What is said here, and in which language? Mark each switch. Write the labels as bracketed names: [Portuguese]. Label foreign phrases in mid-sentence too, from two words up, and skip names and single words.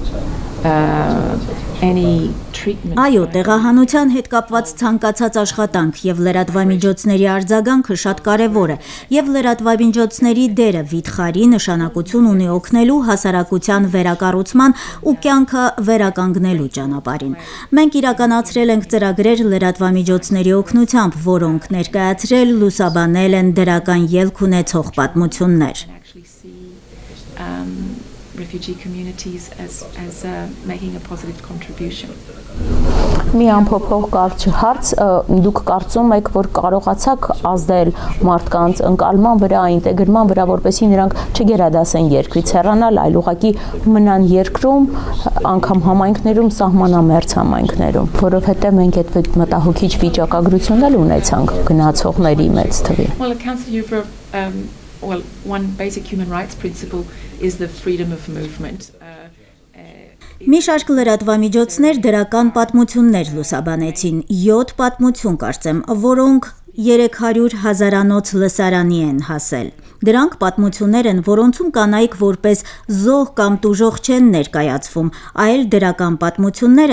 [Armenian] Այո, տեղահանության հետ կապված ցանկացած աշխատանք եւ լրատվամիջոցների արձագանքը շատ կարեւոր է, եւ լրատվամիջոցների դերը վիթխարի նշանակություն ունի օգնելու հասարակության վերակառուցման ու կյանքը վերականգնելու ճանապարհին։ Մենք իրականացրել ենք ծրագրեր լրատվամիջոցների օգնությամբ, որոնք ներկայացրել, լուսաբանել են դրական ելք ունեցող պատմություններ։ [English] Refugee communities as making a positive contribution. [Armenian] Մի ամփոփող կարճ հարց, դուք կարծում եք, որ կարողացաք ազդել մարդկանց ընկալման վրա, ինտեգրման վրա, որպեսզի նրանք չգերադասեն երկրից հեռանալ, այլ ուղղակի մնան երկրում, անգամ համայնքներում, սահմանամերձ համայնքներում, որովհետև մենք այդ մտահոգիչ վիճակագրությունն էլ ունեցանք գնացողների մեծ թվի։ [English] Well, Councillor Youver, well, one basic human rights principle is the freedom of movement. [Armenian] Մի շարք լրատվամիջոցներ դրական պատմություններ լուսաբանեցին, 7 պատմություն կարծեմ, որոնք 300 հազարանոց լսարանի են հասել։ Դրանք պատմություններ են, որոնցում կանայք որպես զոհ կամ տուժող չեն ներկայացվում, այլ դրական պատմություններ